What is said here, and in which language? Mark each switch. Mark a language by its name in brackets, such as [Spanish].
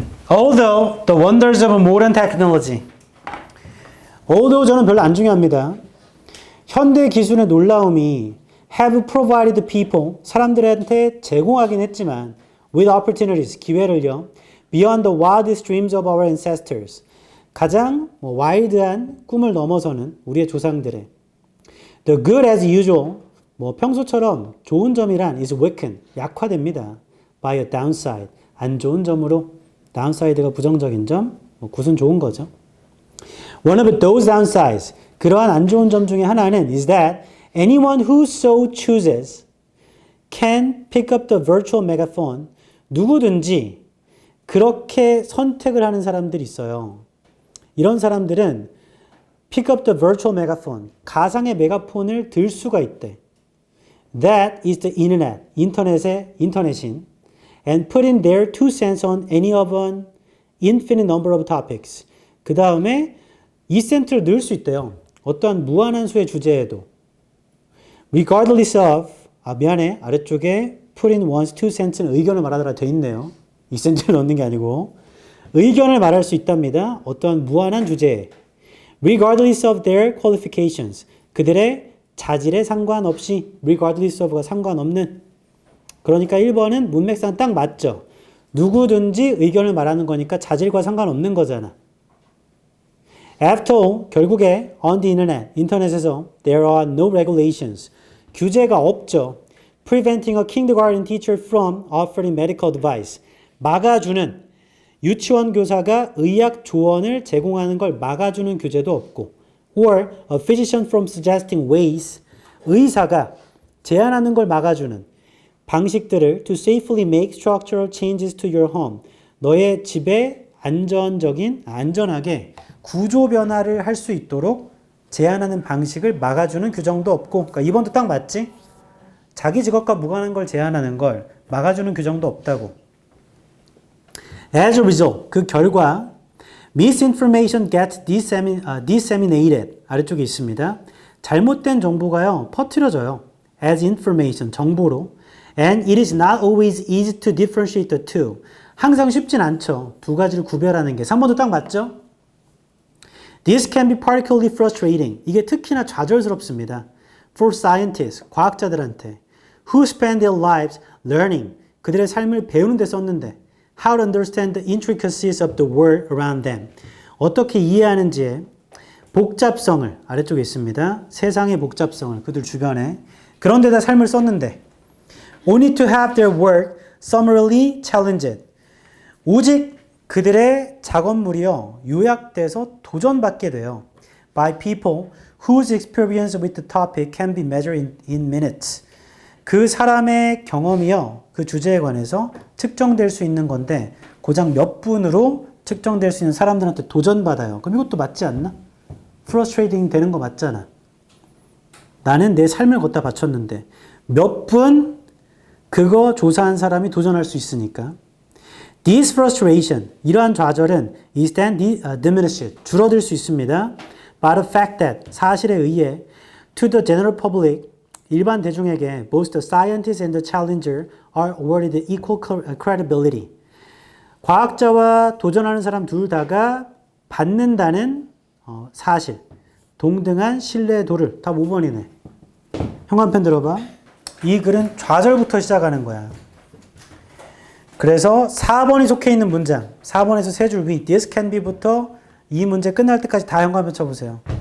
[English] Although the wonders of modern technology. Although [Korean] 저는 별로 안 중요합니다. 현대 기술의 놀라움이 [English] have provided people, [Korean] 사람들한테 제공하긴 했지만 [English] with opportunities, [Korean] 기회를요. [English] beyond the wildest dreams of our ancestors. [Korean] 가장 와일드한 꿈을 넘어서는 우리의 조상들의 [English] the good as usual, [Korean] 평소처럼 좋은 점이란 [English] is weakened, [Korean] 약화됩니다. [English] by a downside, [Korean] 안 좋은 점으로. downside가 부정적인 점, 굿은 좋은 거죠. [English] One of those downsides, [Korean] 그러한 안 좋은 점 중에 하나는 [English] is that anyone who so chooses can pick up the virtual megaphone. [Korean] 누구든지 그렇게 선택을 하는 사람들이 있어요. 이런 사람들은 [English] pick up the virtual megaphone, [Korean] 가상의 메가폰을 들 수가 있대. [English] That is the internet, [Korean] 인터넷인 [English] and put in their 2 cents on any of an infinite number of topics. [Korean] 그 다음에 2센트를 넣을 수 있대요. 어떠한 무한한 수의 주제에도. [English] Regardless of, [Korean] 아래쪽에 [English] put in one's 2 cents [Korean] 는 의견을 말하더라 돼 있네요. 2센트를 넣는 게 아니고. 의견을 말할 수 있답니다. 어떠한 무한한 주제에. [English] Regardless of their qualifications. [Korean] 그들의 자질에 상관없이, [English] regardless of [Korean] 가 상관없는. 그러니까 1번은 문맥상 딱 맞죠. 누구든지 의견을 말하는 거니까 자질과 상관없는 거잖아. [English] After all, [Korean] 결국에 [English] on the internet, [Korean] 인터넷에서 [English] there are no regulations. [Korean] 규제가 없죠. [English] Preventing a kindergarten teacher from offering medical advice. [Korean] 막아주는, 유치원 교사가 의학 조언을 제공하는 걸 막아주는 규제도 없고, [English] or a physician from suggesting ways. [Korean] 의사가 제안하는 걸 막아주는 방식들을 [English] to safely make structural changes to your home. [Korean] 너의 집에 안전하게 구조 변화를 할 수 있도록 제안하는 방식을 막아주는 규정도 없고, 그러니까 2번도 딱 맞지? 자기 직업과 무관한 걸 제안하는 걸 막아주는 규정도 없다고. [English] As a result, [Korean] 그 결과 [English] misinformation gets disseminated. [Korean] 아래쪽에 있습니다. 잘못된 정보가요, 퍼뜨려져요. [English] As information, [Korean] 정보로. [English] And it is not always easy to differentiate the two. [Korean] 항상 쉽진 않죠. 두 가지를 구별하는 게. 3번도 딱 맞죠? [English] This can be particularly frustrating. [Korean] 이게 특히나 좌절스럽습니다. [English] For scientists, [Korean] 과학자들한테. [English] Who spend their lives learning. [Korean] 그들의 삶을 배우는 데 썼는데. [English] How to understand the intricacies of the world around them. [Korean] 어떻게 이해하는지의 복잡성을, 아래쪽에 있습니다. 세상의 복잡성을, 그들 주변에. 그런 데다 삶을 썼는데. [English] Only to have their work summarily challenged. [Korean] 오직 그들의 작업물이요, 요약돼서 도전받게 돼요. [English] By people whose experience with the topic can be measured in minutes. [Korean] 그 사람의 경험이요, 그 주제에 관해서 측정될 수 있는 건데 고작 몇 분으로 측정될 수 있는 사람들한테 도전받아요. 그럼 이것도 맞지 않나? frustrating 되는 거 맞잖아. 나는 내 삶을 걷다 바쳤는데 몇 분 그거 조사한 사람이 도전할 수 있으니까. [English] This frustration, [Korean] 이러한 좌절은 [English] is then diminished, [Korean] 줄어들 수 있습니다. [English] By the fact that, [Korean] 사실에 의해 [English] to the general public, [Korean] 일반 대중에게 [English] both the scientist and the challenger are awarded equal credibility. [Korean] 과학자와 도전하는 사람 둘 다가 받는다는 사실, 동등한 신뢰도를, 답 5번이네. 형광펜 들어봐. 이 글은 좌절부터 시작하는 거야. 그래서 4번이 속해 있는 문장, 4번에서 세 줄 위, [English] this can be [Korean] 부터 이 문제 끝날 때까지 다 현관표 쳐보세요.